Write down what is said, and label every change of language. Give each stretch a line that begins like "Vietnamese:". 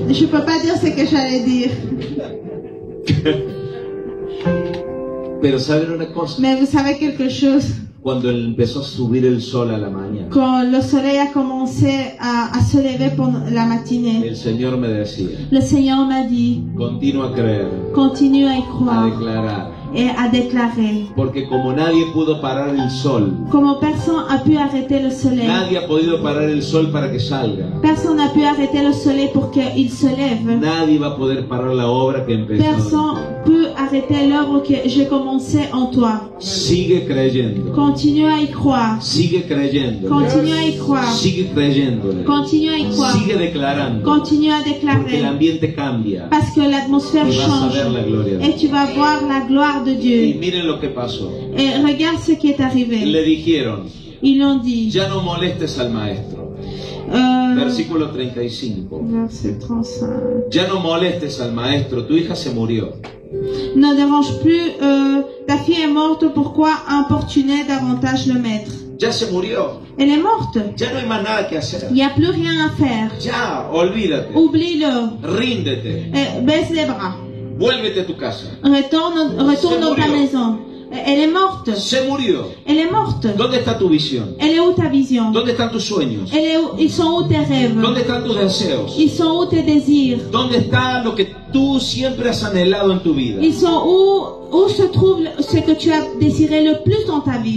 French: je peux pas dire ce que j'allais dire.
Spanish: Pero ¿saben una cosa?
French: Mais vous savez quelque chose?
Spanish: Cuando empezó a subir el sol a la mañana,
French: Quand le soleil a commencé à se lever pendant la matinée,
Spanish: el Señor me decía,
French: le Seigneur m'a dit,
Spanish: continúa a creer,
French: continue à y a croire,
Spanish: declarar,
French: et a déclaré,
Spanish: Porque como nadie pudo parar el sol,
French: comme personne n'a pu arrêter le soleil,
Spanish: nadie ha podido parar el sol para que salga,
French: personne n'a pu arrêter le soleil pour qu'il se lève,
Spanish: nadie va a poder parar la obra que empezó.
French: personne peut arrêter l'œuvre que j'ai commencée en toi.
Spanish: Sigue creyendo,
French: Continue à y croire,
Spanish: sigue creyendo,
French: continue à y croire,
Spanish: sigue creyéndole,
French: continue à y croire,
Spanish: sigue declarando,
French: continue à
Spanish: porque
French: déclarer,
Spanish: el ambiente cambia
French: parce que l'atmosphère
Spanish: y vas a
French: change
Spanish: ver la gloria de
French: et
Spanish: Dios.
French: tu vas voir la gloire de
Spanish: Y
French: Dieu.
Spanish: miren lo que pasó.
French: Et regarde ce qui est arrivé.
Spanish: Le dijeron,
French: Ils l'ont dit.
Spanish: ya no molestes al maestro. Versículo 35.
French: Verset 35.
Spanish: Ya no molestes al maestro, tu hija se murió.
French: Ne dérange plus, ta fille est morte, pourquoi importuner davantage le maître?
Spanish: Ya se murió.
French: Elle est morte.
Spanish: Ya no hay más nada que hacer.
French: Il n'y a plus rien à faire.
Spanish: Ya, olvídate.
French: Oublie-le.
Spanish: Ríndete.
French: Baisse les bras.
Spanish: Vuélvete a tu casa.
French: Retourne dans ta maison. Elle est morte.
Spanish: Se murió.
French: Elle est morte.
Spanish: ¿Dónde está tu visión?
French: Elle est où ta vision?
Spanish: ¿Dónde están tus sueños?
French: Ils sont où tes rêves?
Spanish: ¿Dónde están tus deseos?
French: Ils sont où tes désirs?
Spanish: ¿Dónde está lo que tú siempre has anhelado en tu vida?
French: Ils sont où se trouve ce que tu as désiré le plus dans ta vie?